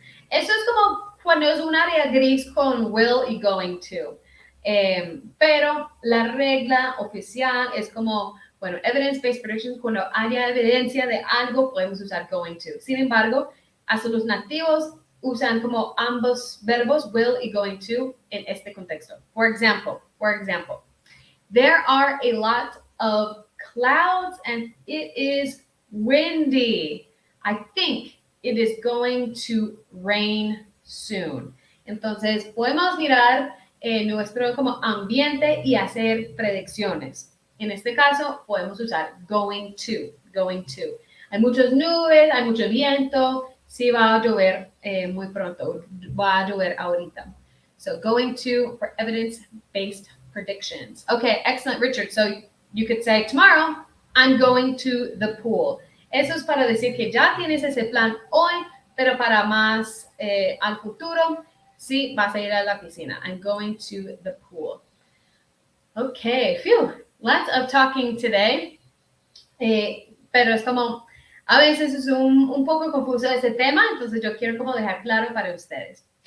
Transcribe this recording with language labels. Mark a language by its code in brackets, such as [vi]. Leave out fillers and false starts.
[es] Eso es como cuando es un área gris con will y going to. Pero la regla oficial es como, bueno, [en] evidence-based predictions, [es] cuando haya evidencia de algo, podemos usar going to. Sin embargo, hasta los nativos usan como ambos verbos, will y going to, en este contexto. [en] For example, there are a lot of clouds and it is windy. I think it is going to rain soon. [es] Entonces, podemos mirar nuestro como ambiente y hacer predicciones. En este caso, podemos usar going to. Hay muchas nubes, hay mucho viento, sí va a llover muy pronto, va a llover ahorita. [en] So, going to for evidence-based predictions. Okay, excellent, Richard. So, you could say, tomorrow, I'm going to the pool. [es] Eso es para decir que ya tienes ese plan hoy, pero para más al futuro, sí, vas a ir a la piscina. [en] I'm going to the pool. Okay, phew, lots of talking today. [es] Pero es como, a veces es un poco confuso ese tema, entonces yo quiero como dejar claro para ustedes.